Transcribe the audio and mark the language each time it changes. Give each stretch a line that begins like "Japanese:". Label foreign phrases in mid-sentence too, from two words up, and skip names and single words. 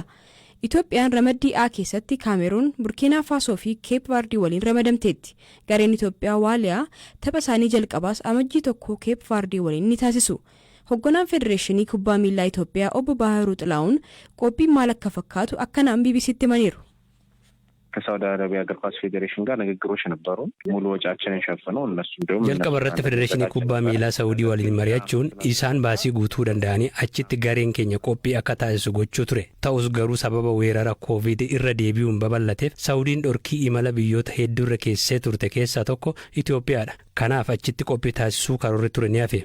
Oromo: Itoophiyaan ramaddii A keessatti Kaameruun, Burkina Faso fi Cape Verde waliin ramadamteetti. Gareen Itoophiyaa Waaliyaa tapha isaanii jalqabaas amajjii tokko Cape Verde waliin ni taasisu. Hogganaan Federeeshinii Kubbaa Miilaa Itoophiyaa obbo Baahiruu Xilaa'uun qophiin maal akka fakkaatu akkanaan BBCtti himaniiru.
Amharic: ከሳውዲ አረቢያ እግር ኳስ ፌዴሬሽን ጋር ንግግሮች ነበሩ ሙሉ ወጪያችንን ሸፍነው እነሱ እንደውም
Oromo: jalqabarratti federeeshinii kubbaa miilaa saawudii waliin mari'achuun isaan baasii guutuu danda'anii achitti gareen keenya qophii akka taasisu gochuu ture ta'us garuu sababa weerara covid irra deebi'uun babal'ateef saawudiin dhorkii imala biyyoota hedduurra keessee turte keessaa tokko Itoophiyaadha kanaaf achitti qophii taasisuu karoorri ture ni hafe.